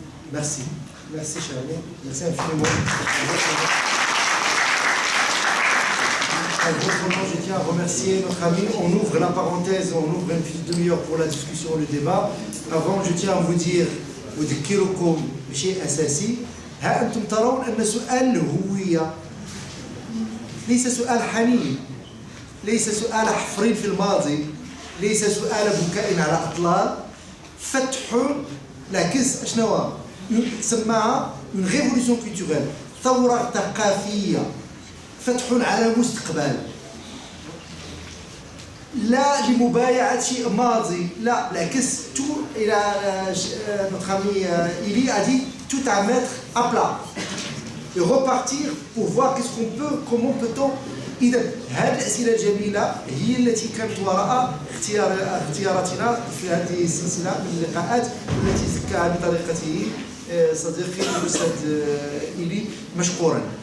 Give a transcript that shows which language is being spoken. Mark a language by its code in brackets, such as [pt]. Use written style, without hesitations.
[fr] Merci. Merci, cher ami. Merci infiniment. Autrement, je tiens à remercier notre ami. On ouvre la parenthèse, on ouvre une petite demi-heure pour la discussion, le débat. Avant, je tiens à vous dire, [ar] أذكركم بشيء أساسي. ها أنتم ترون أن سؤال الهوية ليس سؤال حنين، ليس سؤال حفر في الماضي، ليس سؤال بكاء على أطلال. فتح العكس شنو سماها [fr] une révolution culturelle، [ar] ثورة ثقافية، فتح على مستقبل، لا لمبايعة شيء ماضي، لا بالعكس [fr] tout notre ami Ili a dit tout à mettre à plat et repartir pour voir qu'est-ce qu'on peut, comment peut-on. [ar] إذا هذه الأسئلة الجميلة هي التي كانت وراء اختياراتنا في هذه السلسلة من اللقاءات التي زكاها بطريقته صديقي الأستاذ إيلي مشكورا.